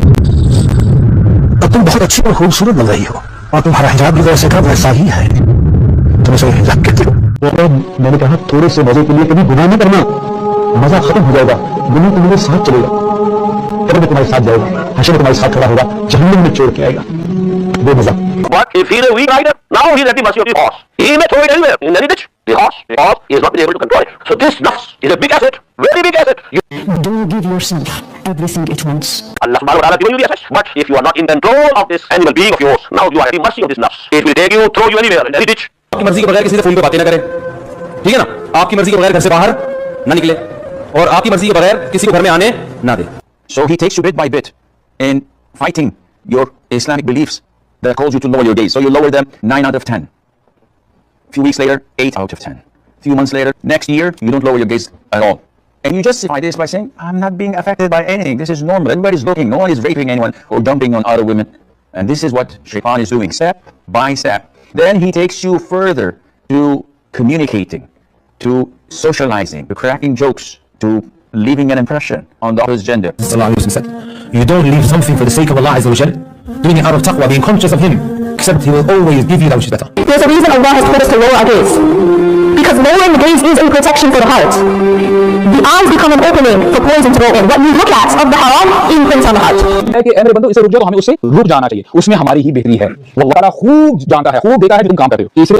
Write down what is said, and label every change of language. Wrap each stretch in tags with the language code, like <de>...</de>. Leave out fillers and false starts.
<hi>तुम बहुत अच्छी और खूबसूरत लग रही हो और तुम्हारा हिजाब भी वैसे का वैसा ही है. तुम इसे हिजाब कहते हो. मैंने कहा थोड़े से मजे के लिए कभी गुनाह नहीं करना. मजा खत्म हो जाएगा. गुनाह तुम्हारे साथ चलेगा. कब्र में तुम्हारे साथ जाएगा, हश्र में तुम्हारे साथ खड़ा होगा, जहन्नम में छोड़ के आएगा. वो मजा.</hi> <en>But if he's a weak rider, now he's at the mercy of the horse. He may throw it anywhere, in any ditch. The horse he has not been able to control it. So this nafs is a big asset, very big asset. Don't give yourself everything at once. Allah subhanahu wa ta'ala given you the assets, but if you are not in control of this animal being of yours, now you are at the mercy of this nafs. It will take you, throw you anywhere, in any ditch.</en> <hi>आपकी मर्जी के बगैर किसी से phone पे बातें ना करें, ठीक है ना. आपकी मर्जी के बगैर घर से बाहर ना निकले और आपकी मर्जी के बगैर किसी को घर में आने ना दे.</hi> <en>So he takes you bit by bit in fighting your Islamic beliefs that calls you to lower your gaze. So you lower them 9 out of 10. Few weeks later, 8 out of 10. Few months later, next year, you don't lower your gaze at all. And you justify this by saying, I'm not being affected by anything. This is normal. Everybody's looking. No one is raping anyone or dumping on other women. And this is what Shaitan is doing, step by step. Then he takes you further to communicating, to socializing, to cracking jokes, to leaving an impression on the opposite gender. You don't leave something for the sake of Allah Azza wa Jal, doing it out of taqwa, being conscious of Him, except He will always give you that which is better. There's a reason Allah has told us to lower our gaze. Because lowering the gaze is a protection for the heart. The eyes become an opening for poison to go in. What we look at of the haram imprints on the heart.</en> <hi>है कि मेरे बंदो इसे रुक जाओ, हमें उससे रुक जाना चाहिए. उसमें हमारी ही बेहतरी है. वो अल्लाह खूब जानता है, खूब देखा है कि तुम काम कर रहे हो.</hi>